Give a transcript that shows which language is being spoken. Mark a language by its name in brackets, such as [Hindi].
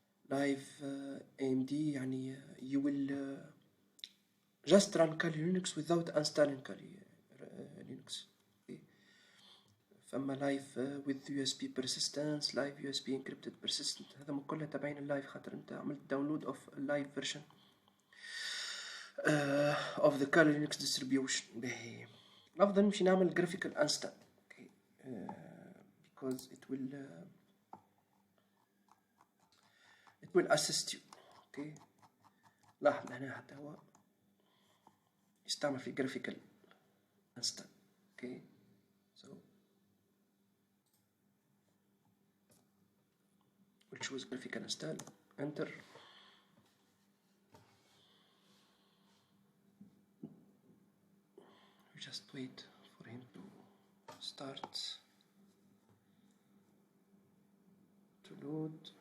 [English] Live AMD you will just run Kali Linux without installing Kali Linux. Okay. فما live with USB persistence, live USB encrypted persistent. [Arabic] هذا كلها تبعين اللايف، خاطر انت عملت [English] download of live version of the Kali Linux distribution. [Arabic] الأفضل نمشي نعمل [English] graphical install. Okay. Because it will assist you. Okay. [Arabic] لاحظ هنا حتى هو يستعمل في [English] graphical install. Okay. So we'll choose graphical install. Enter. We just wait for him to start to load.